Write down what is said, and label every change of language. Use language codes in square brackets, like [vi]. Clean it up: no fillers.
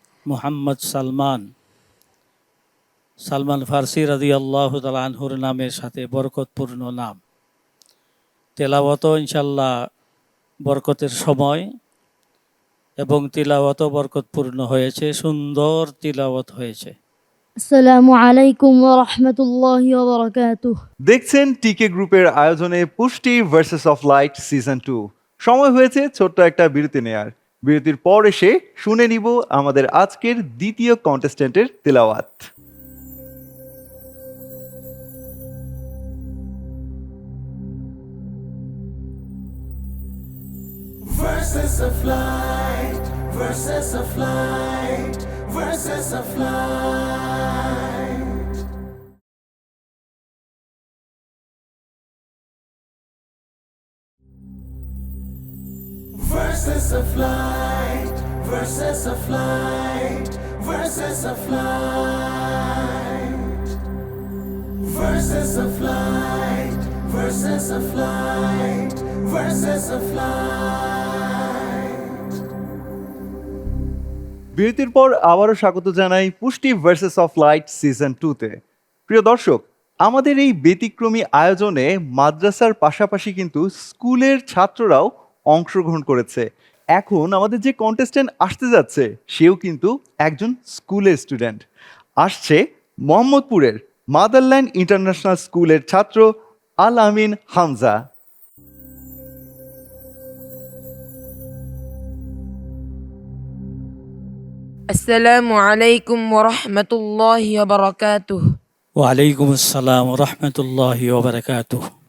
[bn] মুহাম্মদ সালমান ফার্সি রাদিয়াল্লাহু তাআলা আনহুর নামের সাথে বরকতপূর্ণ নাম। তেলাওয়াত ইনশাল্লাহ বরকতের সময় এবং তিলাওয়াত বরকতপূর্ণ হয়েছে, সুন্দর তিলাওয়াত হয়েছে। [ar] السلام عليكم ورحمة الله وبركاته. [bn] দেখছেন টিকে গ্রুপের আয়োজনে পুষ্টি ভার্সেস অফ লাইট সিজন 2। সময় হয়েছে ছোট্ট একটা বিরতি নেয়ার। বিরতির পর এসে শুনে নিব আমাদের আজকের দ্বিতীয় কন্টেস্টেন্টের তেলাওয়াত। [en] Verses of light, verses of light, verses of light. Verses of light, verses of light, verses of light. Verses of light, verses of light, verses of light. [bn] বিরতির পর আবারও স্বাগত জানাই পুষ্টি ভার্সেস অফ লাইট সিজন 2-তে। প্রিয় দর্শক, আমাদের এই ব্যতিক্রমী আয়োজনে মাদ্রাসার পাশাপাশি কিন্তু স্কুলের ছাত্ররাও অংশগ্রহণ করেছে। এখন আমাদের যে কন্টেস্টেন্ট আসতে যাচ্ছে সেও কিন্তু একজন স্কুলের স্টুডেন্ট। আসছে মোহাম্মদপুরের মাদারল্যান্ড ইন্টারন্যাশনাল স্কুলের ছাত্র আল আমিন হামজা। [ar] السلام عليكم ورحمة الله وبركاته. ওয়ালাইকুম আসসালাম রহমতুল্লাহি ওয়া বারাকাতুহু।